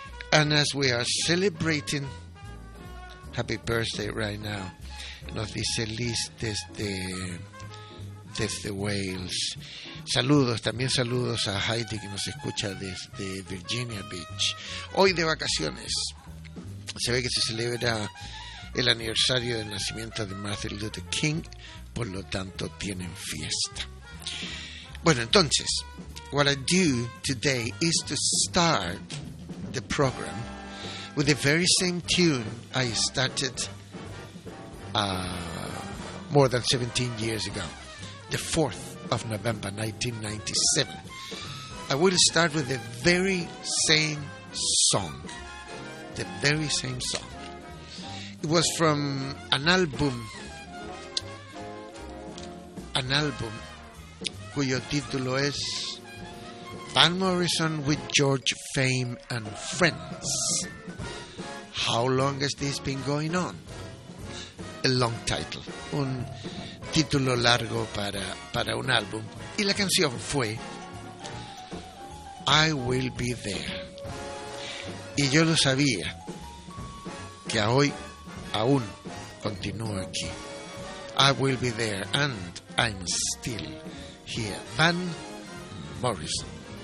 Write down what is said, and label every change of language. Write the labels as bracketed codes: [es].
[en] And as we are celebrating, happy birthday right now, [es] nos dice Liz desde Wales. También saludos a Heidi, que nos escucha desde Virginia Beach. Hoy de vacaciones. Se ve que se celebra el aniversario del nacimiento de Martin Luther King, por lo tanto tienen fiesta. Bueno, entonces, [en] what I do today is to start the program with the very same tune I started more than 17 years ago, the 4th of November 1997. I will start with the very same song. The very same song. It was from an album [es] cuyo título es [en] Van Morrison with George Fame and Friends. How long has this been going on? A long title. [es] Un título largo para un álbum. Y la canción fue I Will Be There. Y yo lo sabía, que hoy aún continúo aquí. [en] I Will Be There and I'm Still Here. Van Morrison.